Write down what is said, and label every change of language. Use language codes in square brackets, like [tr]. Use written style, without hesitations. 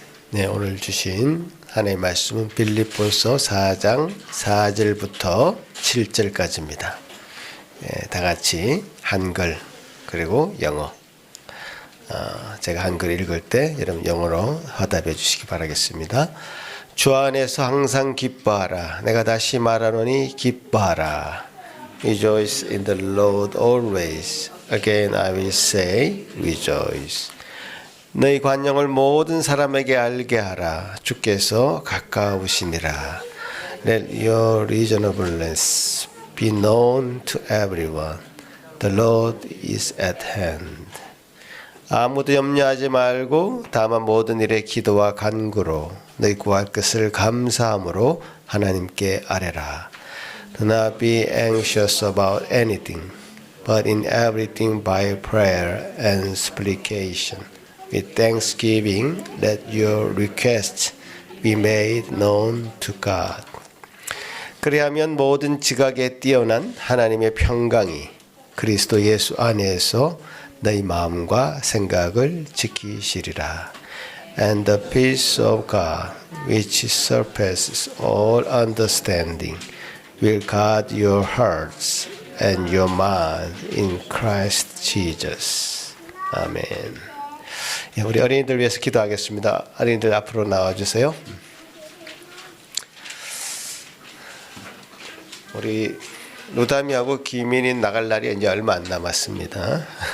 [ko] 네, 오늘 주신 하나님의 말씀은 빌립보서 4장 4절부터 7절까지입니다. 네, 다 같이 한글 그리고 영어. 제가 한글 읽을 때 여러분 영어로 화답해 주시기 바라겠습니다. 주 안에서 항상 기뻐하라. 내가 다시 말하노니 기뻐하라. [en] Rejoice in the Lord always. Again I will say rejoice. [ko] 너희 관용을 모든 사람에게 알게 하라. 주께서 가까우시니라. [en] Let your reasonableness be known to everyone. The Lord is at hand. [ko] 아무도 염려하지 말고 다만 모든 일에 기도와 간구로 너희 구할 것을 감사함으로 하나님께 아뢰라. [en] Do not be anxious about anything, but in everything by prayer and supplication, with thanksgiving, let your requests be made known to God. [ko] 그리하면 모든 지각에 뛰어난 하나님의 평강이 그리스도 예수 안에서 너희 마음과 생각을 지키시리라. [en] And the peace of God, which surpasses all understanding, will guard your hearts and your mind in Christ Jesus. [ko] 아멘. 예, 우리 어린이들 위해서 기도하겠습니다. 어린이들 앞으로 나와주세요. 우리 루다미하고 기민이 나갈 날이 이제 얼마 안 남았습니다.